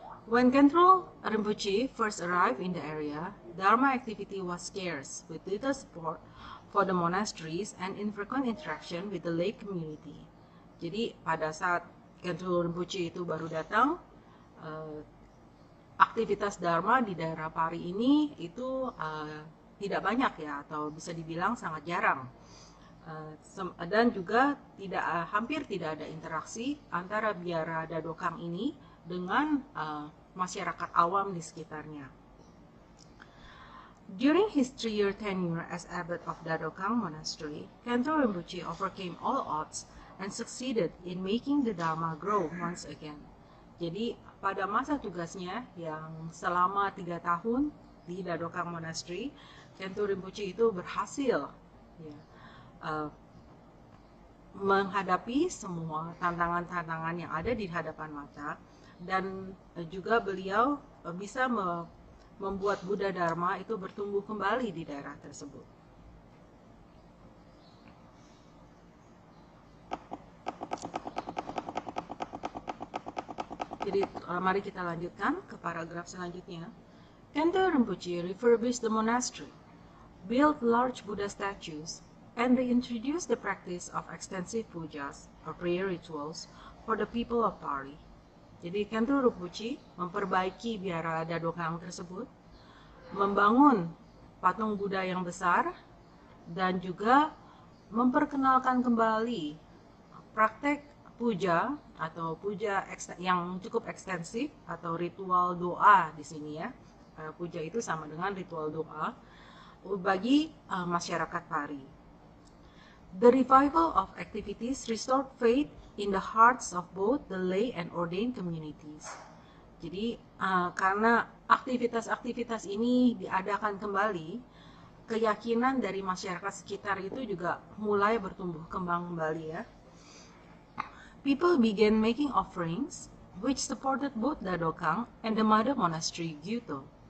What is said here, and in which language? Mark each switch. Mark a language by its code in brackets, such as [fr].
[en] When Khentu Rinpoche first arrived in the area, Dharma activity was scarce, with little support for the monasteries and infrequent interaction with the lay community. [id] Jadi pada saat Khentu Rinpoche itu baru datang, aktivitas Dharma di daerah Pari ini itu tidak banyak ya, atau bisa dibilang sangat jarang. Dan juga hampir tidak ada interaksi antara biara Dadokang ini dengan masyarakat awam di sekitarnya. [en] During his 3-year tenure as abbot of Dadokang Monastery, Khentu Rinpoche overcame all odds and succeeded in making the Dharma grow once again. [id] Jadi pada masa tugasnya yang selama 3 tahun di Dadokang Monastery, Khentu Rinpoche itu berhasil ya, menghadapi semua tantangan-tantangan yang ada di hadapan mata, dan juga beliau bisa membuat Buddha Dharma itu bertumbuh kembali di daerah tersebut. Jadi mari kita lanjutkan ke paragraf selanjutnya. [en] Khentu Rinpoche refurbished the monastery, built large Buddha statues, and reintroduced the practice of extensive pujas or prayer rituals for the people of Pari. [id] Jadi Khentu Rinpoche memperbaiki biara Dadokang tersebut, membangun patung Buddha yang besar, dan juga memperkenalkan kembali praktek puja atau puja yang cukup ekstensif atau ritual doa di sini ya. Puja itu sama dengan ritual doa bagi masyarakat Pari. [en] The revival of activities restored faith in the hearts of both the lay and ordained communities. [id] Jadi karena aktivitas-aktivitas ini diadakan kembali, keyakinan dari masyarakat sekitar itu juga mulai bertumbuh kembang kembali ya. [en] People began making offerings which supported both Dadokang and the mother monastery Gyuto.